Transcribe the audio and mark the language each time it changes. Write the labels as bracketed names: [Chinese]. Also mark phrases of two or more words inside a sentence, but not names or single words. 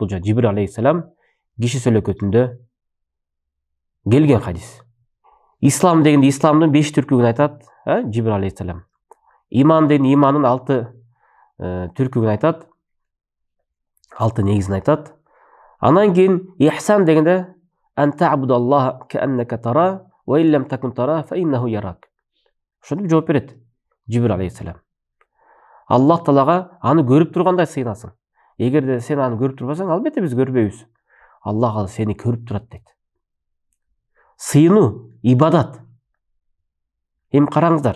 [Kyrgyz] Бул Жибрил алейхиссалам киши сөйлөкөтүндө келген хадис. Ислам дегенде исламдын 5 түркүгүн айтат, Жибрил алейхиссалам. Иман деген имандын 6 түркүгүн айтат, 6 негизин айтат. Анан кийин ихсан дегенде [Arabic] أن تعبد الله كأنك تراه وإن لم تكن تراه فإنه يراك. [Kyrgyz] Ошентип жооп берет Жибрил алейхиссалам. Аллах Таалага аны көрүп тургандай сыйынасың. Эгерде сен аны көрүп турбасаң, албетте биз көрбөйбүз. Аллах ал сени көрүп турат дейт. Сыйынуу ибадат. Эми караңыздар.